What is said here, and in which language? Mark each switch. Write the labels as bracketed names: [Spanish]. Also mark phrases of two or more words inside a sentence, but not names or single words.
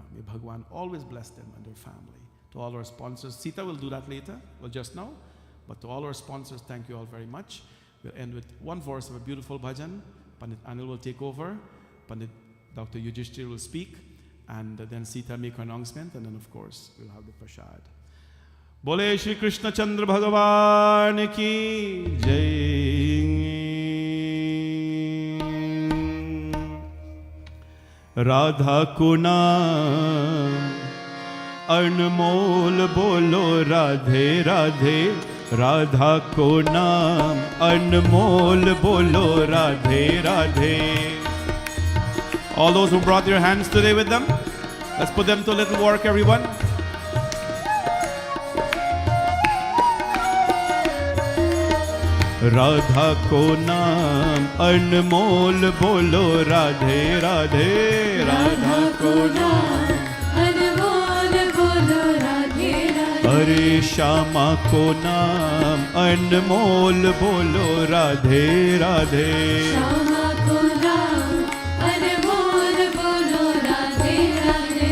[English] May Bhagwan always bless them and their family. To all our sponsors, Sita will do that later, well just now. But to all our sponsors, thank you all very much. We'll end with one verse of a beautiful bhajan. Pandit Anil will take over. Pandit Dr. Yudhishthir will speak. And then Sita make her announcement. And then, of course, we'll have the prasad. [Hindi] बोले श्री कृष्ण चन्द्र भगवान की जय. राधा को नाम अनमोल बोलो राधे राधे राधा को नाम अनमोल बोलो राधे राधे. [English] All those who brought their hands today with them, let's put them to a little work, everyone. [Hindi] राधा को नाम अनमोल बोलो राधे राधे राधा को नाम हरे श्यामा को नाम अनमोल बोलो राधे राधे श्यामा को नाम अनमोल बोलो राधे राधे.